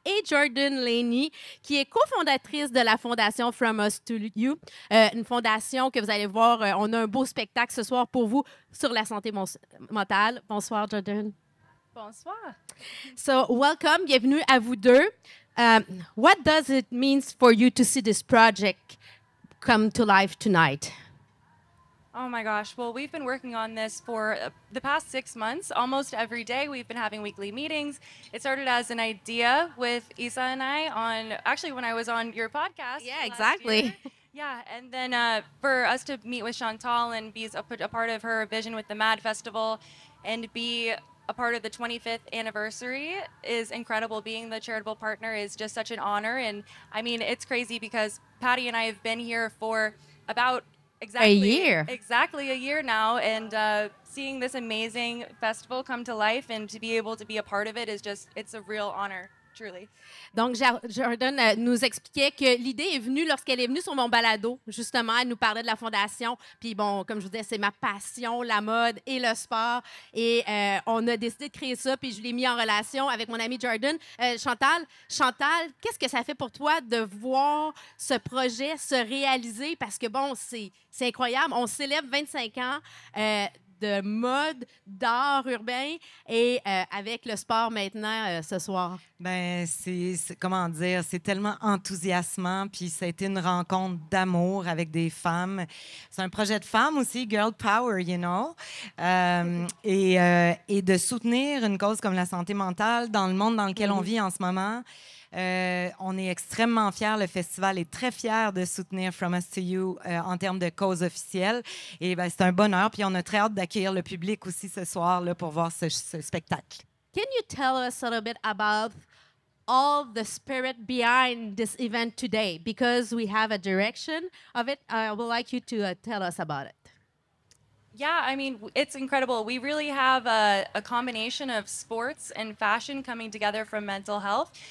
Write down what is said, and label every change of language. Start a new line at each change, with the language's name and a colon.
French: Et Jordan Laney, qui est cofondatrice de la fondation From Us to You, une fondation que vous allez voir, on a un beau spectacle ce soir pour vous sur la santé mentale. Bonsoir Jordan. Bonsoir.
English: So, welcome,
French: bienvenue à vous deux.
English: What does it mean for you to see this project come to life tonight? Oh my gosh. Well, we've been working on this for the past 6 months. Almost every day, we've been having weekly meetings. It started as an idea with Isa and I actually when I was on your podcast. Yeah, last exactly. year. Yeah, and then for us to meet with Chantal and be a part of her vision with the MAD Festival and be a part of the 25th anniversary is incredible. Being the charitable partner is just such an honor. And I mean, it's crazy because Patty and I have been here for about exactly a year now, and seeing this amazing festival come to life and to be able to be a part of it is it's a real honor, truly.
French: Donc, Jordan nous expliquait que l'idée est venue lorsqu'elle est venue sur mon balado. Justement, elle nous parlait de la fondation. Puis bon, comme je vous disais, c'est ma passion, la mode et le sport. Et on a décidé de créer ça, puis je l'ai mis en relation avec mon ami Jordan. Chantal, qu'est-ce que ça fait pour toi de voir ce projet se réaliser? Parce que bon, c'est incroyable. On célèbre 25 ans de mode, d'art urbain et avec le sport maintenant ce soir. Ben comment dire, c'est tellement enthousiasmant, puis ça a été une rencontre d'amour avec des femmes. C'est un projet de femmes aussi,
English: girl power, you know,
French: et de soutenir une cause comme la santé mentale dans le monde dans lequel on vit en ce moment. On est extrêmement fiers. Le festival est très fier de soutenir From Us to You en termes de cause officielle. Et ben, c'est un bonheur. Puis on a très hâte d'accueillir le public aussi ce soir là, pour voir ce spectacle.
English: Can you tell us a little bit about all the spirit behind this event today? Because we have a direction of it. I would like you to tell us about it. Yeah, I mean, it's incredible. We really have a combination of sports and fashion coming together from mental health.